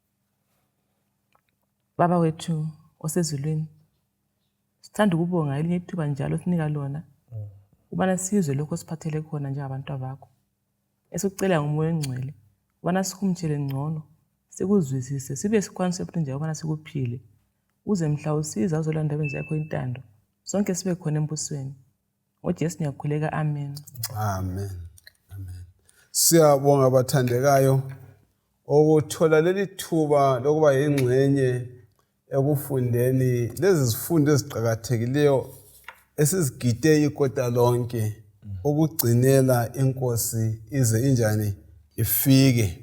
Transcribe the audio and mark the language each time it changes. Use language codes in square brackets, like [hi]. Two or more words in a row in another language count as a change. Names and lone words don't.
[nd] Baba wethu osezulwini, sithanda ukubonga elinye ithuba njalo sinika lona ubana sizwe lokho siphathele khona njengabantu bakho. Esikucela nguMoya oNgcwele ubana sikumtshele ngcono, sikuzwisise, sibe sikwanise futhi nje ubana sikuphile. Uze mhla usiza uzolanda benze yakho intando. Sonke sibe khona embusweni. ngoJesu ngiyakhuleka, amen. Amen. Amen. Siyabonga bathandekayo ukuthola leli thuba lokuba yingxenye ekufundeni lezi zifundo eziqhakathekileyo esizigide ikota lonke ukugcinela inkosi ize injani ifike.